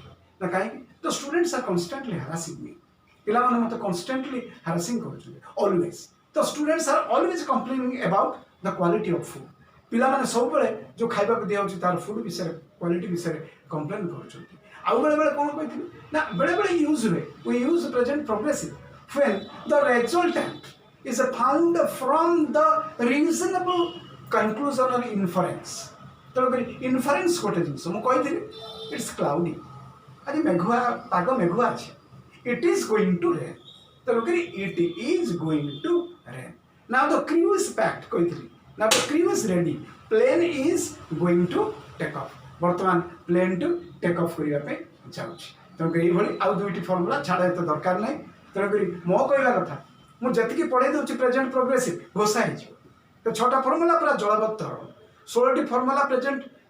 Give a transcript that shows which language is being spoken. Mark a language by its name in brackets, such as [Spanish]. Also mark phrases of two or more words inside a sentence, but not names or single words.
[Odia] ନା କାହିଁକି ତ [English] students are constantly harassing me [Odia] ପିଲାମାନେ ମୋତେ [English] constantly harassing କରୁଛନ୍ତି always ତ students are always complaining about the quality of food [Odia] ପିଲାମାନେ ସବୁବେଳେ ଯେଉଁ ଖାଇବାକୁ ଦିଆହେଉଛି ତାର ଫୁଡ୍ ବିଷୟରେ କ୍ୱାଲିଟି ବିଷୟରେ କମ୍ପ୍ଲେନ୍ କରୁଛନ୍ତି ଆଉ ବେଳେବେଳେ କ'ଣ କହିଥିଲି ନା ବେଳେବେଳେ ୟୁଜ୍ ହୁଏ [English] we use present progressive when the resultant is found from the reasonable conclusion or inference. [Odia] ତେଣୁକରି ଇନଫରେନ୍ସ ଗୋଟେ ଜିନିଷ ମୁଁ କହିଥିଲି [English] it's cloudy [Odia] ଆଜି ମେଘୁଆ ପାଗ ମେଘୁଆ ଅଛି [English] it is going to rain [Odia] ତେଣୁକରି [English] it is going to rain now the crew is packed [Odia] କହିଥିଲି [English] now the crew is ready plane is going to take off [Odia] ବର୍ତ୍ତମାନ [English] plane to take off [Odia] କରିବା ପାଇଁ ଯାଉଛି ତେଣୁକରି ଏଇଭଳି ଆଉ ଦୁଇଟି ଫର୍ମୁଲା ଛାଡ଼ ଏତେ ଦରକାର ନାହିଁ ତେଣୁକରି ମୋ କହିବା କଥା ମୁଁ ଯେତିକି ପଢ଼େଇ ଦେଉଛି [English] present progressive [Odia] ଘୋଷା ହେଇଯିବ ତ 6ଟା ଫର୍ମୁଲା ପୁରା ଜଳବତ୍ତ ହେବ 16ଟି [English] formula present